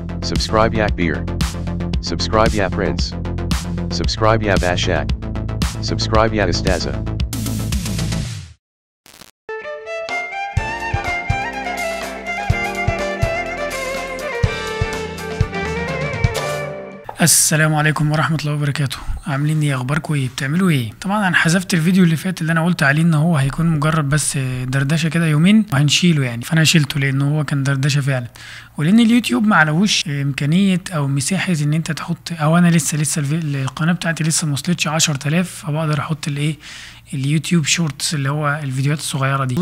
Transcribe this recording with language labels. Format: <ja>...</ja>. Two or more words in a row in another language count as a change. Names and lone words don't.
<ar>Subscribe Yak Beer. Subscribe Ya Prince. Subscribe Ya Bashak. Subscribe Ya Estaza. السلام عليكم ورحمة الله وبركاته. عاملين ايه؟ اخباركم ايه؟ بتعملوا ايه؟ طبعا انا حذفت الفيديو اللي فات اللي انا قلت عليه ان هو هيكون مجرد بس دردشه كده يومين وهنشيله يعني، فانا شيلته لانه هو كان دردشه فعلا، ولان اليوتيوب ما علوش امكانيه او مساحه ان انت تحط، او انا لسه القناه بتاعتي لسه ما وصلتش 10000 فبقدر احط الايه اليوتيوب شورتس اللي هو الفيديوهات الصغيره دي.</ar>